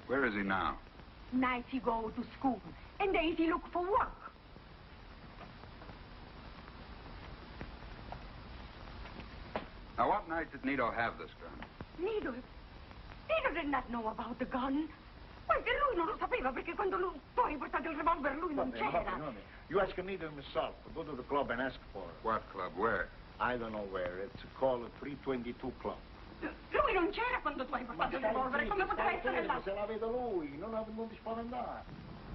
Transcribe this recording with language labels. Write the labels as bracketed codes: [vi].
[en] Where is he now? Nights he go to school, and days he look for work. Now, what night did Nito have this gun? Nito did not know about the gun. [it] Perché lui non lo sapeva, perché quando lui poi ha portato il revolver lui non c'era. [en] You ask Nito himself to go to the club and ask for it. What club? Where? I don't know where. It's called 322 Club. [it] Lui non c'era quando tu hai portato il revolver, come poteva essere là? Se la vedo lui, non ti spaventare.